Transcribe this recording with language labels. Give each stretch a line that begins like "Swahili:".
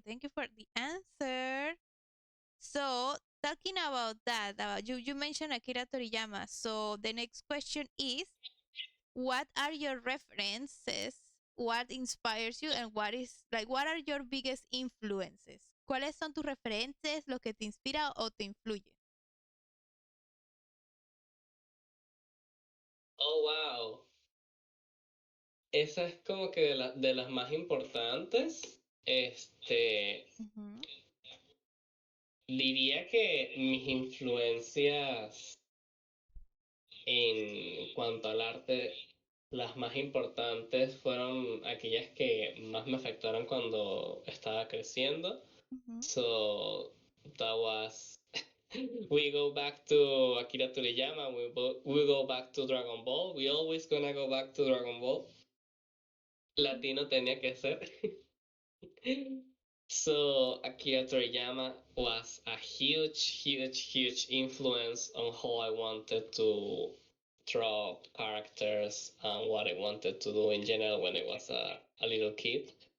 English: Thank you for the answer. So, talking about that, you mentioned Akira Toriyama. So, the next question is, what are your references? What inspires you and what are your biggest influences?
Spanish: ¿Cuáles son tus referentes, lo que te inspira o te influye?
English: Oh, wow.
Spanish: Esa es como que de las más importantes. Ujú, Diría que mis influencias en cuanto al arte, las más importantes fueron aquellas que más me afectaron cuando estaba creciendo. ujú,
English: So that was we go back to Akira Toriyama, we go back to Dragon Ball. We always gonna go back to Dragon Ball.
Spanish: Latino tenía que ser.
English: So Akira Toriyama was a huge influence on how I wanted to draw characters and what I wanted to do in general when I was a little kid.